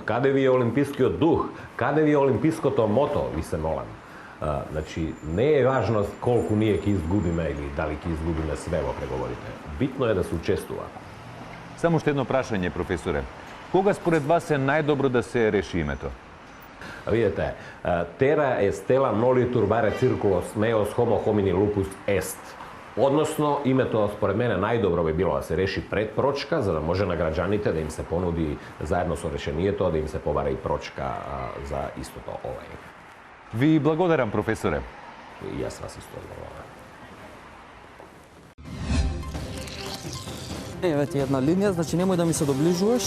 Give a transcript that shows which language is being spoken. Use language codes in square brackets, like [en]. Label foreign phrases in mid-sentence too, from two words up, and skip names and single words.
[mk] Каде ви е олимпискиот дух? Каде ви е олимпиското мото, ви се молам? Значи, не е важно колку ние ќе изгубиме или дали ќе изгубиме све во преговорите. Битно е да се учествува. Само што едно прашање, професоре. Кога според вас е најдобро да се реши името? Видете, [la] terra est stella nolitur bare circulos meos homo homini lupus est. [mk] Односно, името според мене најдобро би било да се реши пред прочка, за да може на граѓаните да им се понуди заедно со решението да им се побара и прочка за истото овај. Ви благодарам, професоре. И јас вас исто благодарам. Еве ти една линија, значи немој да ми се доближуваш.